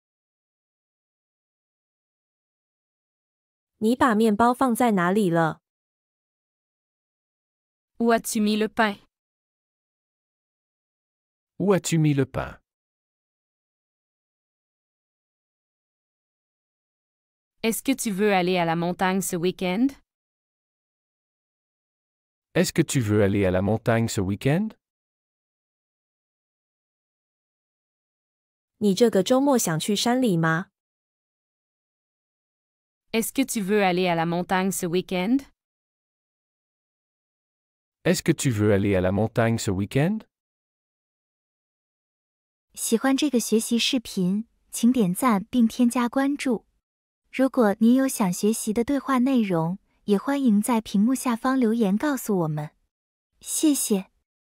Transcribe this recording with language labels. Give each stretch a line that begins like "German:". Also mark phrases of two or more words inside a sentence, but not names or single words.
Chinese: 你把面包放在哪里了？
French: Où as-tu mis le pain? Où as-tu mis le pain? Est-ce que tu veux aller à la montagne ce week-end? Est-ce que tu veux aller à la montagne ce week-end?
Chinese: 你这个周末想去山里吗？
French: Est-ce que tu veux aller à la montagne ce week-end? Est-ce que tu veux aller à la montagne ce week-end?
Chinese: 喜欢这个学习视频，请点赞并添加关注。如果您有想学习的对话内容，也欢迎在屏幕下方留言告诉我们。谢谢。